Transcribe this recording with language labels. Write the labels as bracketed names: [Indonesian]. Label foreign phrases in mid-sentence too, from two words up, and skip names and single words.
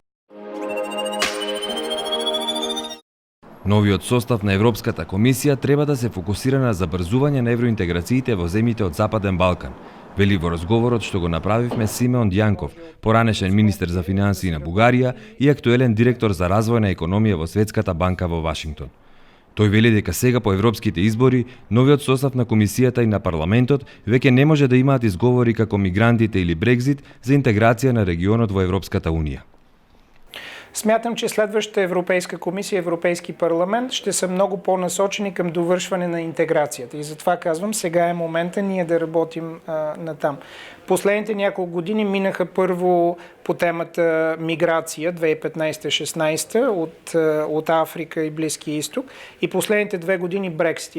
[Macedonian] Новиот состав на Европската комисија треба да се фокусира на забрзување на евроинтеграциите во земјите од Западен Балкан, вели во разговорот што го направивме Симеон Дјанков, поранешен министер за финансии на Бугарија и актуелен директор за развојна економија во Светската банка во Вашингтон. Тој вели дека сега по европските избори, новиот состав на комисијата и на парламентот веќе не може да имаат изговори како мигрантите или Брекзит за интеграција на регионот во Европската унија. [Bulgarian] Смятам, че следващата Европейска комисия и Европейски парламент ще са много по-насочени към довършване на интеграцията. И затова казвам, сега е момента ние да работим натам. Последните няколко години минаха първо по темата миграция 2015-16 от Африка и Близкия изток и последните 2 години Брексит.